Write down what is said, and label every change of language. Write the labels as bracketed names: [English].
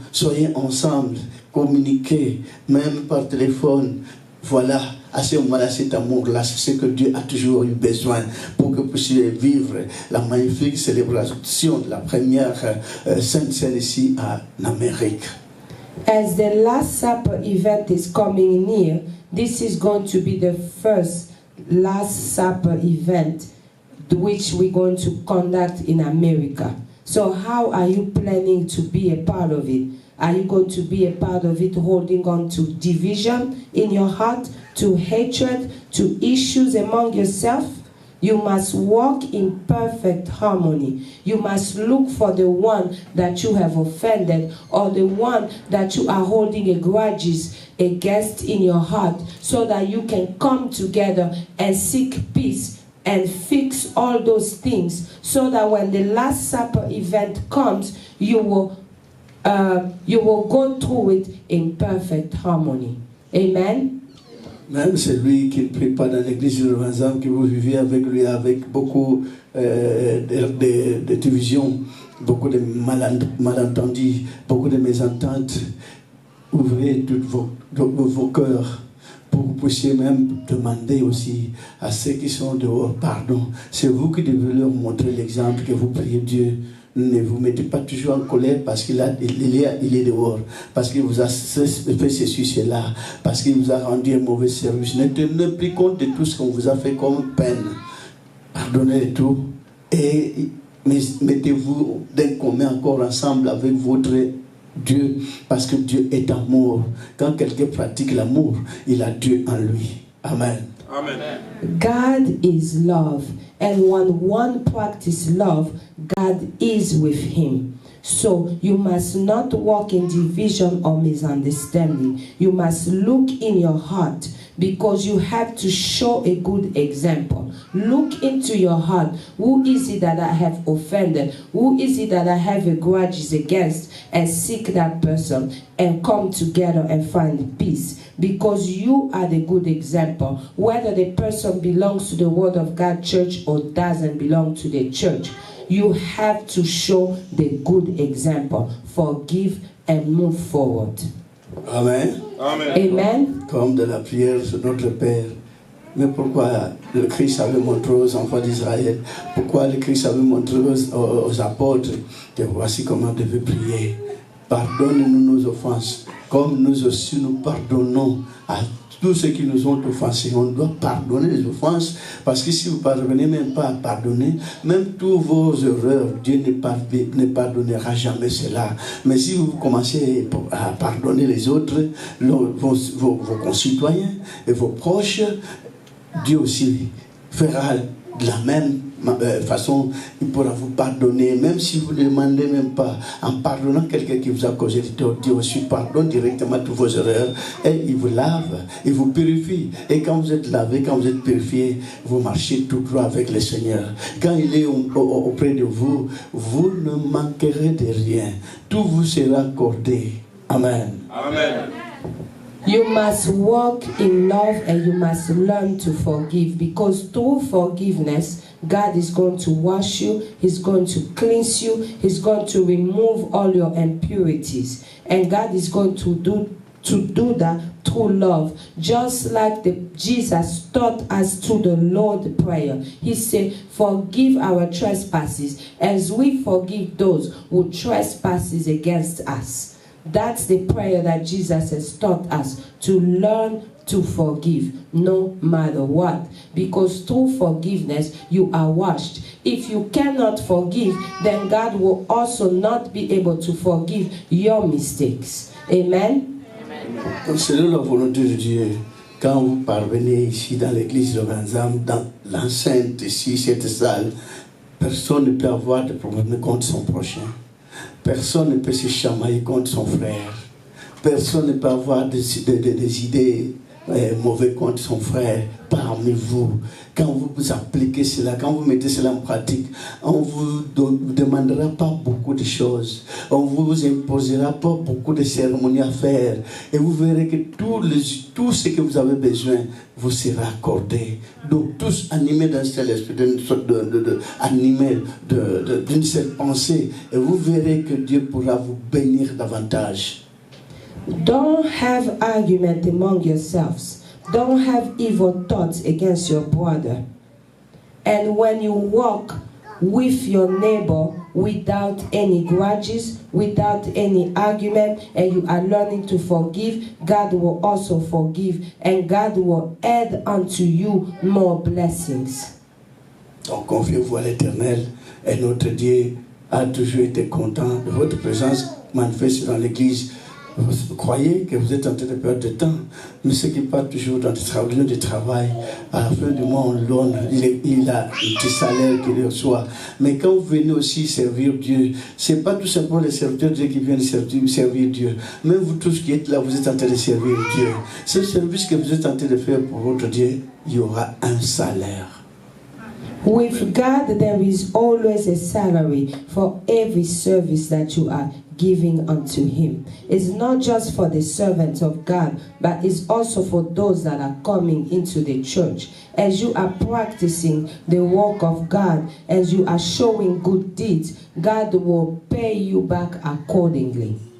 [French] Soyez ensemble. Communiquez, même par téléphone. Voilà. À ce moment-là, cet amour-là, c'est ce que Dieu a toujours eu besoin pour que vous puissiez vivre la magnifique célébration de la première Sainte Seine ici en Amérique. [English] As the Last Supper event is coming near, this is going to be the first Last Supper event which we're going to conduct in America. So how are you planning to be a part of it? Are you going to be a part of it holding on to division in your heart, to hatred, to issues among yourself? You must walk in perfect harmony. You must look for the one that you have offended, or the one that you are holding a grudges against in your heart, so that you can come together and seek peace and fix all those things, so that when the Last Supper event comes, you will go through it in perfect harmony. Amen. [French] Même celui qui ne prie pas dans l'église de Ranzam, que vous vivez avec lui avec beaucoup de divisions, beaucoup de malentendus, beaucoup de mésententes, ouvrez tous vos cœurs pour que vous puissiez même demander aussi à ceux qui sont dehors pardon. C'est vous qui devez leur montrer l'exemple, que vous priez Dieu. Ne vous mettez pas toujours en colère parce qu'il est dehors, parce qu'il vous a fait ceci, cela, parce qu'il vous a rendu un mauvais service. Ne tenez plus compte de tout ce qu'on vous a fait comme peine. Pardonnez tout et mettez-vous d'un commun encore ensemble avec votre Dieu, parce que Dieu est amour. Quand quelqu'un pratique l'amour, il a Dieu en lui. Amen. Amen. [English] God is love, and when one practices love, God is with him. So you must not walk in division or misunderstanding. You must look in your heart, because you have to show a good example. Look into your heart. Who is it that I have offended? Who is it that I have a grudge against? And seek that person and come together and find peace. Because you are the good example. Whether the person belongs to the Word of God church or doesn't belong to the church, you have to show the good example. Forgive and move forward. Amen. Amen. [French] Comme de la prière sur notre Père. Mais pourquoi le Christ avait montré aux enfants d'Israël, pourquoi le Christ avait montré aux apôtres que voici comment on devait prier. Pardonne-nous nos offenses, comme nous aussi nous pardonnons à tous ceux qui nous ont offensés. On doit pardonner les offenses, parce que si vous ne parvenez même pas à pardonner, même tous vos erreurs, Dieu ne pardonnera jamais cela. Mais si vous commencez à pardonner les autres, vos concitoyens et vos proches, Dieu aussi fera de la même façon, il pourra vous pardonner, même si vous ne demandez même pas, en pardonnant quelqu'un qui vous a causé du tort. Dieu aussi pardonne directement toutes vos erreurs et il vous lave, il vous purifie. Et quand vous êtes lavé, quand vous êtes purifié, vous marchez tout droit avec le Seigneur. Quand il est auprès de vous, vous ne manquerez de rien. Tout vous sera accordé. Amen. Amen. [English] You must walk in love and you must learn to forgive, because through forgiveness, God is going to wash you, He's going to cleanse you, He's going to remove all your impurities. And God is going to do that through love. Just like Jesus taught us through the Lord's Prayer. He said, forgive our trespasses as we forgive those who trespasses against us. That's the prayer that Jesus has taught us, to learn to forgive no matter what. Because through forgiveness, you are washed. If you cannot forgive, then God will also not be able to forgive your mistakes. Amen? [French] Donc selon la volonté de Dieu, quand vous parvenez ici dans l'église de Banzam, dans l'enceinte ici, cette salle, personne ne peut avoir de problème contre son prochain. Personne ne peut se chamailler contre son frère. Personne ne peut avoir des idées mauvaises contre son frère parmi vous. Quand vous appliquez cela, quand vous mettez cela en pratique, on ne vous demandera pas beaucoup de choses. On ne vous imposera pas beaucoup de cérémonies à faire. Et vous verrez que tout ce que vous avez besoin vous sera accordé. Donc tous animés d'un seul esprit, d'une sorte animés d'une seule pensée. Et vous verrez que Dieu pourra vous bénir davantage. [English] Don't have argument among yourselves. Don't have evil thoughts against your brother. And when you walk with your neighbor without any grudges, without any argument, and you are learning to forgive, God will also forgive, and God will add unto you more blessings. [French] Donc confiez-vous à l'Éternel, et notre Dieu a toujours été content de votre présence manifeste dans l'Église. Vous croyez que vous êtes en train de perdre du temps, mais ceux qui partent toujours dans des lieux de travail, à la fin du mois, il a un petit salaire qu'il reçoit. Mais quand vous venez aussi servir Dieu, ce n'est pas tout simplement les serviteurs de Dieu qui viennent servir Dieu. Même vous tous qui êtes là, vous êtes en train de servir Dieu. Ce service que vous êtes en train de faire pour votre Dieu, il y aura un salaire. [English] With God, there is always a salary for every service that you are giving unto Him. It's not just for the servants of God, but it's also for those that are coming into the church. As you are practicing the work of God, as you are showing good deeds, God will pay you back accordingly.